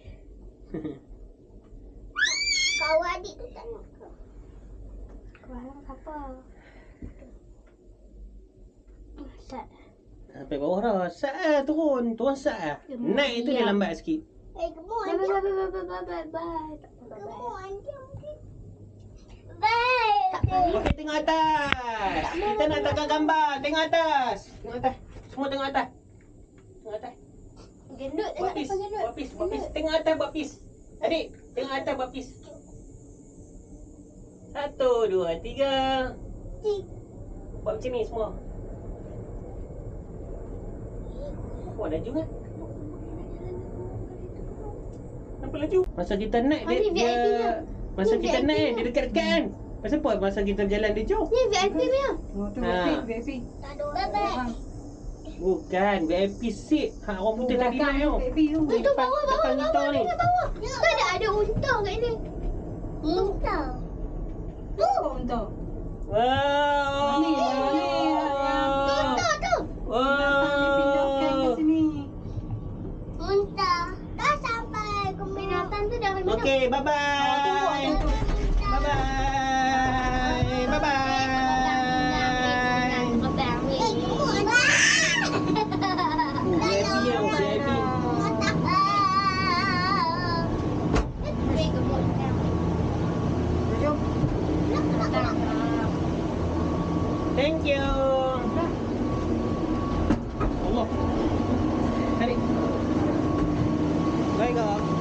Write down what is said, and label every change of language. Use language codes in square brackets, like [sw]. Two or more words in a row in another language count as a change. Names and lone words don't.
[ms] Kau adik tu tak nak kau. Kau halang siapa? Sat. Sampai bawah dah. Sat lah turun. Turun sat lah. Naik tu dia lambat sikit. Gemuk anjam. Bye. Bye. Okey, tengok atas. Kita nak tangkap gambar. Tengok atas. Tengok atas. Semua tengok atas. Tengok atas. Gendut tak Buat nak pis. pakai gendut. Buat pis. Buat pis. Tengok atas buat pis. Adik, tengok atas buat pis. 1, 2, 3. Buat macam ni semua. Buat laju kan? Kenapa laju? Masa kita naik Ni VIP nya. Masa Ni kita VIP naik nya. dia dekat-dekat kan? Pasal apa masa kita berjalan dia jauh? Ni VIP punya. Oh, tu Ha. VIP. Bye-bye. Bukan, [en] VIP seat. [ms] Hak orang putih tadi naik tu. VIP tu. Tu bawah. Depan kita ni. Kan ada unta kat ni. Unta. Tu untuk. Wow. Ni. Unta tu. Dipindahkan ke sini. Unta. Dah sampai ke binatang tu dah minum. Okey, bye-bye. Bye-bye. Bye-bye. VIP ya, VIP. Jom. [en] Thank you. [ms] Allah. Tarik. Baik kau.